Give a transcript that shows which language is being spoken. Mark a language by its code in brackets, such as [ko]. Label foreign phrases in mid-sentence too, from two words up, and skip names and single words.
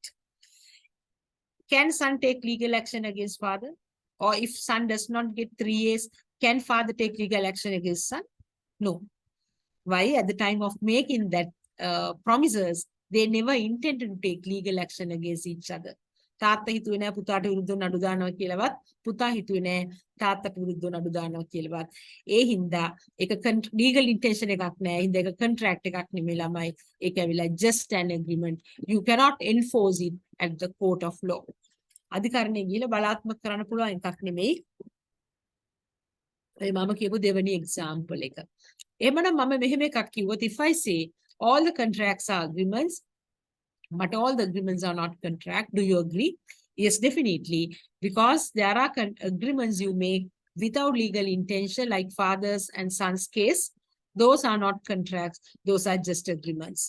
[en] Can son take legal action against father? Or if son does not get 3 A's, can father take legal action against son? No. Why? At the time of making that promises, they never intended to take legal action against each other. [si] තාත්තා හිතුවේ නෑ පුතාට විරුද්ධව නඩු දානවා කියලාවත් පුතා හිතුවේ නෑ තාත්තට විරුද්ධව නඩු දානවා කියලාවත් ඒ හින්දා ඒක [en] legal intention [si] එකක් නෑ හින්දා ඒක contract එකක් නෙමෙයි ළමයි ඒක ඇවිල්ලා [en] just an agreement you cannot enforce it at the court of law [si] අධිකරණයේ ගිහලා බලාත්මක කරන්න පුළුවන් එකක් නෙමෙයි ඒ මම කියපු දෙවෙනි example එක එහෙමනම් මම මෙහෙම එකක් කිව්වොත් [en] if I say all the contracts are agreements but all the agreements are not contract. Do you agree? Yes, definitely. Because there are agreements you make without legal intention, like fathers and sons case. Those are not contracts. Those are just agreements.